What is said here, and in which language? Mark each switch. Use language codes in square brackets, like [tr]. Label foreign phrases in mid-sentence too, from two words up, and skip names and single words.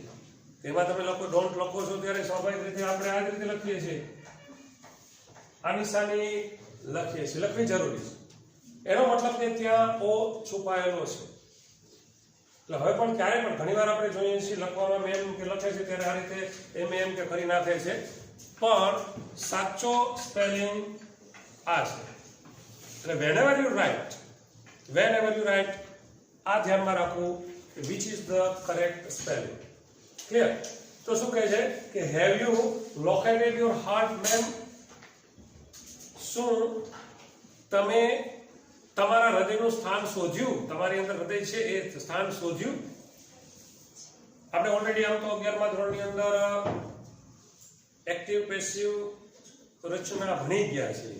[gu] તેમાં તમે લોકો ડોન્ટ લખો છો ત્યારે સ્વાભાવિક રીતે આપણે આ રીતે લખીએ છીએ, આ નિશાની લખીએ છીએ, લખવી જરૂરી છે. એનો મતલબ કે ત્યાં ઓ છુપાયેલો છે. એટલે હવે પણ ક્યારે પણ ઘણીવાર આપણે જોઈએ છીએ લખવામાં મેમ કે લખે છે ત્યારે આ રીતે એમ કે કરી નાખે છે, પણ સાચો સ્પેલિંગ આ છે. [en] એટલે whenever you write, [gu] આ ધ્યાનમાં રાખવું કે [en] which is the correct spelling. [gu] ક્લિયર? તો શું કહે છે કે [en] have you located your heart ma'am? [gu] શું તમે તમારા હૃદયનું સ્થાન શોધ્યું? તમારી અંદર હૃદય છે એ સ્થાન શોધ્યું? આપણે ઓલરેડી આમ તો 11મા ધોરણની અંદર [en] active passive [gu] રચના ભણી ગયા છીએ.